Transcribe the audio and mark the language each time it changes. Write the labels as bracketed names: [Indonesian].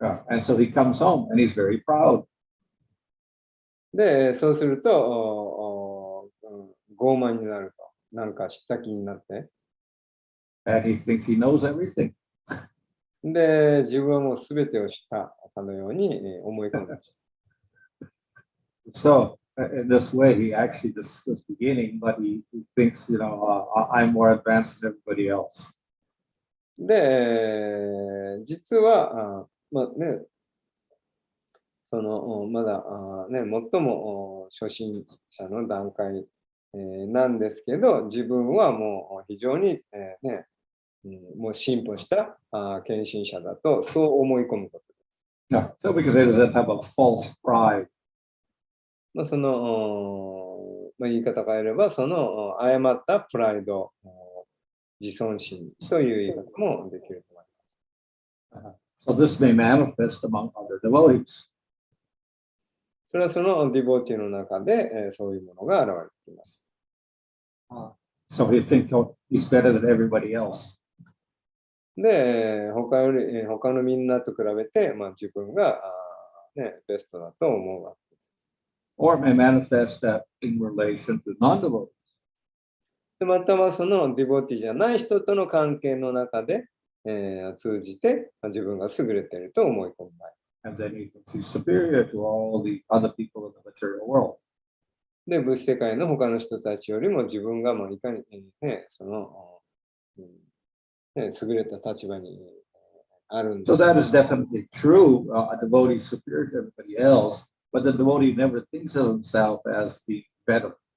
[English] And so he comes home and he's very proud. [Japanese] で、そうすると、傲慢になると。なんか知った気になって。 [English] And he thinks he knows everything. [Japanese] で、自分はもう全てを知ったかのように思い込んでました。 [English] So in this way, he actually just is beginning, but he thinks, I'm more advanced than everybody else. [Japanese] で、実は、まあね、まだ最も初心者の段階なんですけど、自分はもう非常にもう進歩した献身者だと、そう思い込むことです。 [English] So because it doesn't have a false pride. [Japanese] 言い方変えれば、その誤ったプライド、自尊心という言い方もできると思います。 [English] So this may manifest among other devotees. [Japanese] それはそのディボーティの中で、そういうものが現れてきます。 [English] So he thinks he's better than everybody else. [Japanese] で、他のみんなと比べて、自分がベストだと思うわけ。 [English] Or it may manifest that in relation to non-devotees. [Japanese] でまたはそのディボーティじゃない人との関係の中で、通じて自分が優れていると思い込む場合。 [English] And then he thinks he's superior to all the other people in the material world. [Japanese] で、物質世界の他の人たちよりも自分がいかに、優れた立場にあるんです。 [English] So that is definitely true. A devotee is superior to everybody else, but the devotee never thinks of himself as being better.